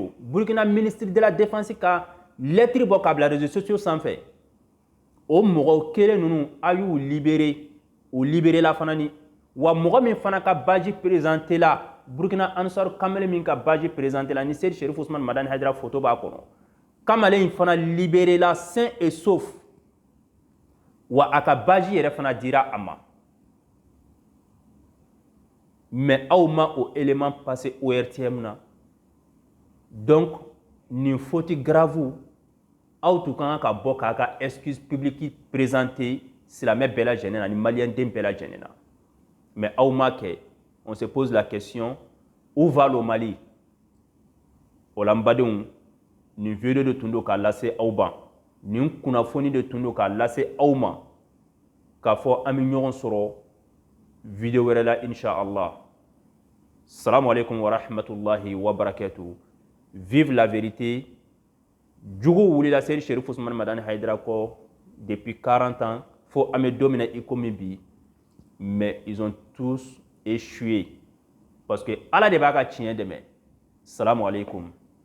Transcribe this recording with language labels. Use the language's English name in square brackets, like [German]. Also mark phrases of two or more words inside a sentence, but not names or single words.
[Bambara] don burkina [French] ministre de la défense [Bambara] ka lettre bɔ k'a bila [French] réseaux sociaux [Bambara] sanfɛ o mɔgɔ kelen ninnu a y'u libéré u libéré la fana ni wa mɔgɔ min fana ka baji présenté la burkina ansar kamalen min ka baji présenté la ni Seydi Cherif Ousmane Madani Haidara photo b'a kɔnɔ kamalen in fana libéré la [French] sain et sauf [Bambara] wa a ka baji yɛrɛ fana dira a ma mais aw ma o [French] élément passé [Bambara] ORTM na donc nin [French] faute grave [Bambara] aw tun kan ka bɔ k'a ka [French] excuse publique présenter [Bambara] silamɛ bɛɛ lajɛlen na ni maliyɛn den bɛɛ lajɛlen na mais aw ma kɛ [French] on se pose la question où va le Mali [Bambara] o la n badenw nin vidéo de tun don k'a lase aw ma nin kunnafoni de tun don k'a lase aw ma k'a fɔ an bɛ ɲɔgɔn sɔrɔ vidéo wɛrɛ la [Arabic] إن شاء الله السلام عليكم ورحمة الله وبركاته [French] vive la vérité [Bambara] jugu wulila Seydi Cherif Ousmane Madani Haidara kɔ [French] depuis 40 ans [Bambara] fo an bɛ don min na i komi bi [French] mais ils ont tous échoué parce que [Bambara] Ala de b'a ka tiɲɛ dɛmɛ [Arabic] السلام عليكم